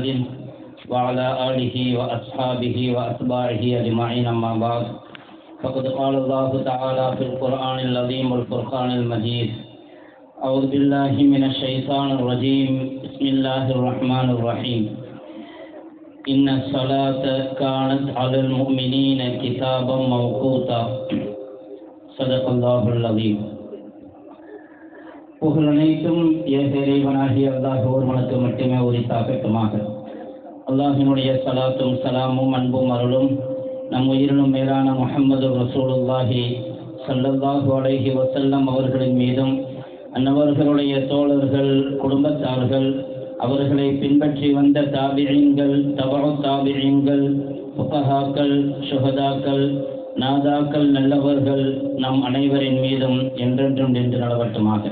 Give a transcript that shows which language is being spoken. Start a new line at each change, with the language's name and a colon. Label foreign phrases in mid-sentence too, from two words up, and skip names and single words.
Arabic: وعلى آله وأصحابه وأتباعه أجمعين أما بعد فقد قال الله تعالى في القرآن العظيم والفرقان المجيد أعوذ بالله من الشيطان الرجيم بسم الله الرحمن الرحيم إن الصلاة كانت على المؤمنين كتابا موقوتا صدق الله العظيم.
Tamil: புகழ் அனைத்தும் இறைவனாகிய அல்லாஹ் ஒருவனுக்கு மட்டுமே உரித்தாகட்டுமாக. அல்லாஹினுடைய சலாத்தும் சலாமும் அன்பும் அருளும் நம் உயிரினும் மேலான முஹம்மது
Arabic: رسول الله صلى الله عليه وسلم
Tamil: அவர்களின் மீதும் அன்னவர்களுடைய தோழர்கள் குடும்பத்தார்கள் அவர்களை பின்பற்றி வந்த தாபிஈன்கள் தபஉ தாபிஈன்கள் ஃபுகஹாக்கள் ஷுஹதாக்கள் நாதாக்கள் நல்லவர்கள் நம் அனைவரின் மீதும் என்றென்றும் நின்று நடவட்டுமாக.